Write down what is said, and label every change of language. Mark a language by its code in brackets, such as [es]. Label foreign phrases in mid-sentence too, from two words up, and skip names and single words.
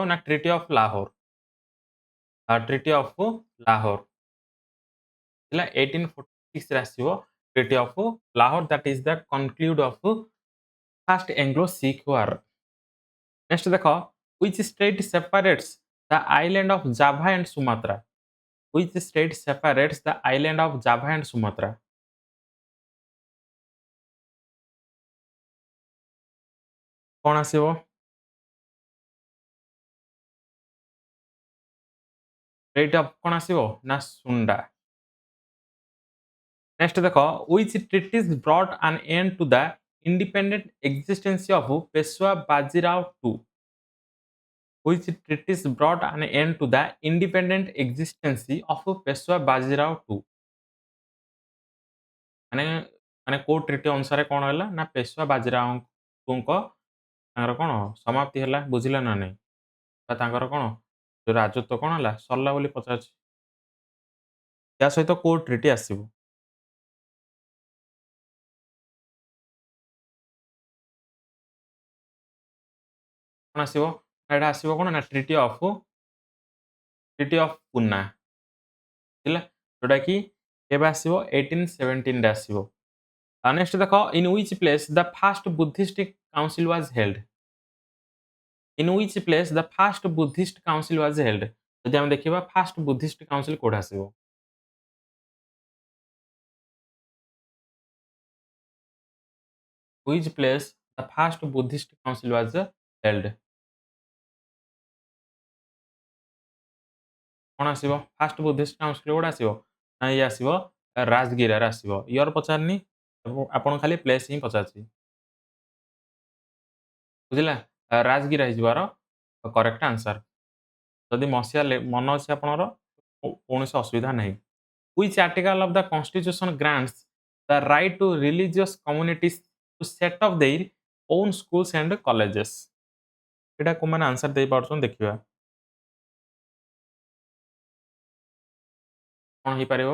[or] ନା ଟ୍ରିଟି ଅଫ୍ ଲାହୋର। ଟ୍ରିଟି ଅଫ୍ ଲାହୋର ଥିଲା 1846 ରେ ଆସିବ ଟ୍ରିଟି ଅଫ୍ ଲାହୋର [en] that is the concluded of first Anglo Sikh war. ନେକ୍ସଟ ଦେଖ which state separates the island of Java and Sumatra? Which state separates the island of Java and Sumatra? [or] କଣ ଆସିବ? [en] state of [or] କଣ ଆସିବ? ନା ସୁଣ୍ଡା। [en] ନେକ୍ସଟ ଦେଖ which treaties brought an end to the independent existence of Peshwa Bajirao II? Which treaties brought an end to the independent existence of Peshwa Bajirao II? [or] ମାନେ ମାନେ କୋଉ ଟ୍ରିଟି ଅନୁସାରେ କଣ ହେଲା ନା ପେଶୱା ବାଜିରାଓଙ୍କ ତାଙ୍କର କଣ ସମାପ୍ତି ହେଲା ବୁଝିଲେ ନା ନାଇଁ? ବା ତାଙ୍କର କଣ ଯୋଉ ରାଜତ୍ୱ କଣ ହେଲା ସରିଲା ବୋଲି ପଚାରୁଛି। ୟା ସହିତ କୋଉ ଟ୍ରିଟି ଆସିବ? କଣ ଆସିବ? ନା ଏଟା ଆସିବ କଣ ନା ଟ୍ରିଟି ଅଫ ପୁନା ହେଲା ଯୋଉଟା କି କେବେ ଆସିବ 1817 ରେ ଆସିବ। [en] ନେକ୍ସଟ ଦେଖ in which place the first Buddhist council was held? In which place the first Buddhist council was held? [or] ଯଦି ଆମେ ଦେଖିବା [en] first Buddhist council [or] କୋଉଠି ଆସିବ? [en] Which place the first Buddhist council was held? [or] କଣ ଆସିବ? [en] first Buddhist council [or] କୋଉଠି ଆସିବ? ନା ଇଏ ଆସିବ ରାଜଗିରାରେ ଆସିବ। ଇୟର ପଚାରିନି ଆପଣ ଖାଲି ପ୍ଲେସ୍ ହିଁ ପଚାରିଛି। ବୁଝିଲା? ରାଜଗିରା ହେଇଯିବାର [en] correct answer. [or] ଯଦି ମସିହା ମନ ଅଛି ଆପଣଙ୍କର କୌଣସି ଅସୁବିଧା ନାହିଁ। [en] Which article of the constitution grants the right to religious communities to set up their own schools and colleges? [or] ଏଇଟା କୋଉମାନେ ଆନ୍ସର ଦେଇପାରୁଛନ୍ତି ଦେଖିବା। କଣ ହେଇପାରିବ?